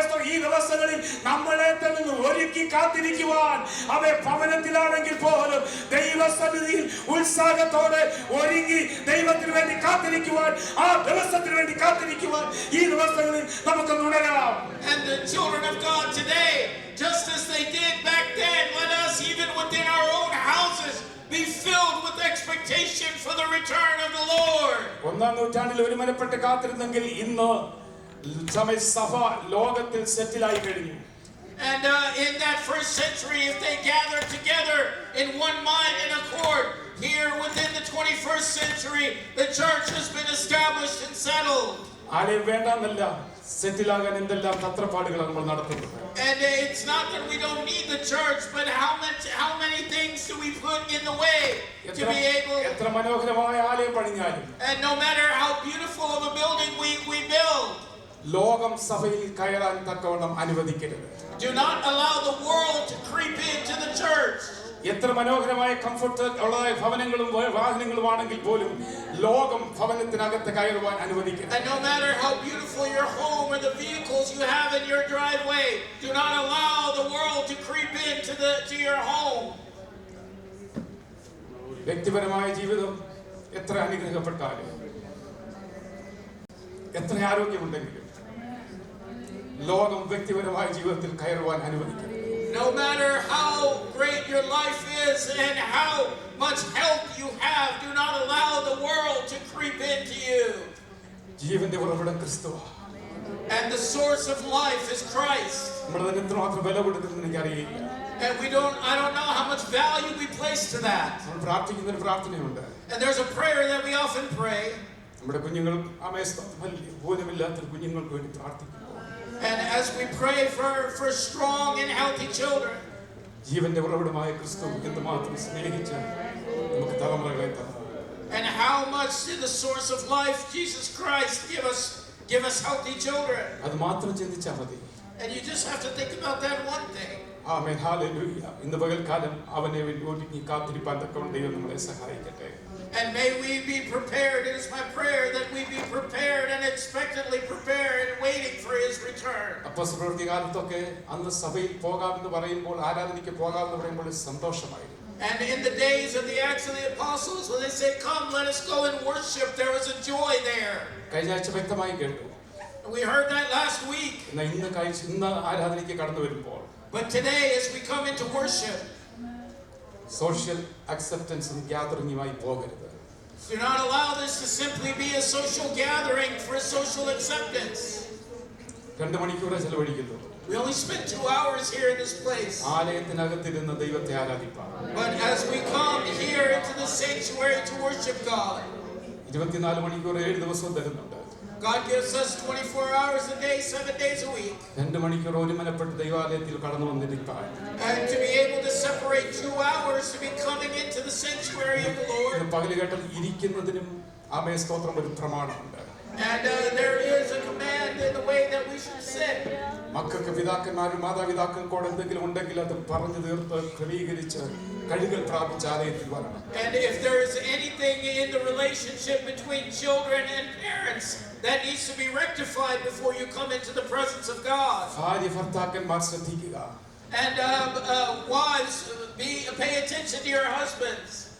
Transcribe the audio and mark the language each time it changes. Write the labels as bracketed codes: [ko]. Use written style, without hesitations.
[ml] ഈ ദിവസങ്ങളിൽ നമ്മളെ തന്നെ ഒരുക്കി കാത്തിരിക്കുവാൻ അവയെ ഭവനത്തിലാണെങ്കിൽ പോലും ദൈവസന്നിധിയിൽ ഉത്സാഹത്തോടെ ഒരുങ്ങി ദൈവത്തിന് വേണ്ടി കാത്തിരിക്കുവാൻ ആ ദിവസത്തിന് വേണ്ടി കാത്തിരിക്കുവാൻ ഈ ദിവസങ്ങളിൽ നമുക്ക് ഉണരാം. [en] And the children of God today, just as they did back then, let us even within our own houses be filled with expectation for the return of the Lord. [ml] 1-ാം നൂറ്റാണ്ടിൽ ഒരുമനപ്പെട്ട് കാത്തിരുന്നെങ്കിൽ ഇന്ന് സഭ ലോകത്തിൽ സെറ്റിൽ ആയി കഴിഞ്ഞു. [en] And in that first century, if they gathered together in one mind and accord, here within the 21st century, the church has been established and settled. [ml] ആരെയും വേണ്ടെന്നല്ല, സെറ്റിലാകാൻ എന്തെല്ലാം തത്രപ്പാടുകളാണ് നമ്മൾ നടത്തുന്നത്. [en] And it's not that we don't need the church, but how many things do we put in the way to be able? [ml] എത്ര മനോഹരമായ ആലയം പണിഞ്ഞാലും, [en] And no matter how beautiful of a building we build, [ml] ലോകം സഭയിൽ കയറാൻ തക്കവണ്ണം അനുവദിക്കരുത്. [en] do not allow the world to creep into the church. [ml] എത്ര മനോഹരമായ കംഫർട്ട് ഉള്ളതായ ഭവനങ്ങളും വാഹനങ്ങളുമാണെങ്കിൽ പോലും ലോകം ഭവനത്തിനകത്ത് കയറുവാൻ അനുവദിക്കരുത്. [en] And no matter how beautiful your home or the vehicles you have in your driveway, do not allow the world to creep into your home. [ml] വ്യക്തിപരമായ ജീവിതം എത്ര അനുഗ്രഹപ്പെട്ടാലും, എത്ര ആരോഗ്യമുണ്ടെങ്കിലും ലോകം വ്യക്തിപരമായ ജീവിതത്തിൽ കയറുവാൻ അനുവദിക്കരുത്. [en] No matter how great your life is and how much health you have, do not allow the world to creep into you. [ml] ജീവന്റെ ഉറവിടം ക്രിസ്തുവാ. [en] And the source of life is Christ. [ml] നമ്മൾ അതിന് എത്രമാത്രം വില കൊടുക്കുന്നത് എനിക്കറിയില്ല. [en] And I don't know how much value we place to that. [ml] നമ്മൾ പ്രാർത്ഥിക്കുന്ന ഒരു പ്രാർത്ഥനയുണ്ട്. [en] And there's a prayer that we often pray. [ml] നമ്മുടെ കുഞ്ഞുങ്ങൾ ഭൂനമില്ലാത്ത കുഞ്ഞുങ്ങൾക്ക് വേണ്ടി പ്രാർത്ഥിക്കുന്നു. [en] And as we pray for strong and healthy children, [ml] ജീവന്റെ ഉറവിടമായ ക്രിസ്തു എന്തുമാത്രം സ്നേഹിച്ച് നമുക്ക് തലമുറകളെ തന്നു. [en] and how much did the source of life, Jesus Christ, give us healthy children. [ml] അത് മാത്രം ചിന്തിച്ചാൽ മതി. [en] And you just have to think about that one thing. [ml] Amen, hallelujah. ഇന്ന് പകൽക്കാലം അവനെ ഒരുങ്ങി കാത്തിരിപ്പാൻ തക്കവണ്ണം ദൈവം നമ്മളെ സഹായിക്കട്ടെ. [en] And may we be prepared. It is my prayer that we be prepared and expectantly prepared and waiting for his return. [ml] അപ്പോസ്തല പ്രവൃത്തികാലത്തൊക്കെ അന്ന് സഭയിൽ പോകാമെന്ന് പറയുമ്പോൾ, ആരാധനയ്ക്ക് പോകാമെന്ന് പറയുമ്പോൾ സന്തോഷമായിരുന്നു. [en] And in the days of the Acts of the Apostles, when they said, "Come, let us go and worship," there was a joy there. [ml] കഴിഞ്ഞ ആഴ്ച വ്യക്തമായി കേട്ടു. [en] We heard that last week. [ml] ഇന്ന് ആരാധനയ്ക്ക് കടന്നു വരുമ്പോൾ, [en] But today, as we come into worship, [ml] social അക്സെപ്റ്റൻസും ഗ്യാതറിംഗുമായി പോകരുത്. [en] do not allow this to simply be a social gathering for social acceptance. [ml] 2 മണിക്കൂറേ ചെലവഴിക്കുന്നു. [en] We only spent 2 hours here in this place. [ml] ആലയത്തിനകത്തിരുന്ന് ദൈവത്തെ ആരാധിപ്പാൻ. [en] But as we come here into the sanctuary to worship God, [ml] 24 മണിക്കൂർ 7 ദിവസവും തരുന്നുണ്ട്. [en] God gives us 24 hours a day, 7 days a week. [ml] 2 മണിക്കൂർ ഒരുമനപ്പെട്ട് ദൈവാലയത്തിൽ കടന്നു വന്നിരിക്കാൻ. [en] And to be able to separate 2 hours to be coming into the sanctuary of the Lord. [ml] പകലുകേട്ടൽ ഇരിക്കുന്നതിനും ആമേ സ്തോത്രം ഒരു പ്രമാണമുണ്ട്. [en] And there is a command in the way that we should sit. [ml] മക്കൾക്ക് പിതാക്കന്മാരും മാതാപിതാക്കൾക്കോട് എന്തെങ്കിലും ഉണ്ടെങ്കിൽ അത് പറഞ്ഞു തീർത്ത് ക്രമീകരിച്ച് കഴുകൽ പ്രാപിച്ച ആലയത്തിൽ വരണം. [en] And if there is anything in the relationship between children and parents that needs to be rectified before you come into the presence of God. [ml] ഭാര്യ ഭർത്താക്കന്മാർ ശ്രദ്ധിക്കുക. [en] And wives, pay attention to your husbands.